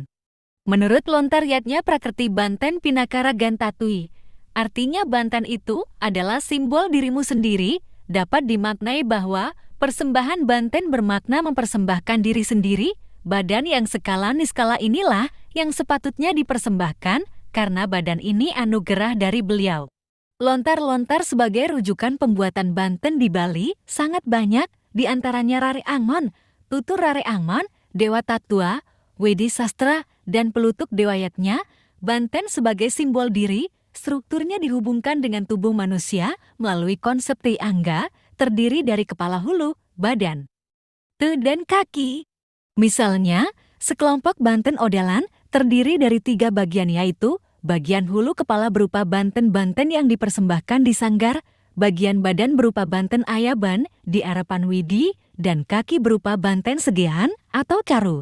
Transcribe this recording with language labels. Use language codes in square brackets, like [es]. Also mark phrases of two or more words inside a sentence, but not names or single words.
[id] Menurut lontar Yatnya Prakerti Banten Pinakara Gantatui, artinya Banten itu adalah simbol dirimu sendiri, dapat dimaknai bahwa persembahan Banten bermakna mempersembahkan diri sendiri, badan yang skala niskala inilah yang sepatutnya dipersembahkan karena badan ini anugerah dari beliau. Lontar-lontar sebagai rujukan pembuatan Banten di Bali sangat banyak, di antaranya Rare Angmon, Tutur Rare Angmon, Dewa Tatua, Wedi Sastra, dan Pelutuk Dewa Yatnya. Banten sebagai simbol diri, strukturnya dihubungkan dengan tubuh manusia melalui konsep Triangga, terdiri dari kepala hulu, badan, dan kaki. Misalnya, sekelompok Banten Odalan terdiri dari 3 bagian yaitu bagian hulu kepala berupa Banten-Banten yang dipersembahkan di sanggar, bagian badan berupa Banten Ayaban di Arapan Widi, dan kaki berupa Banten Segehan atau Karu.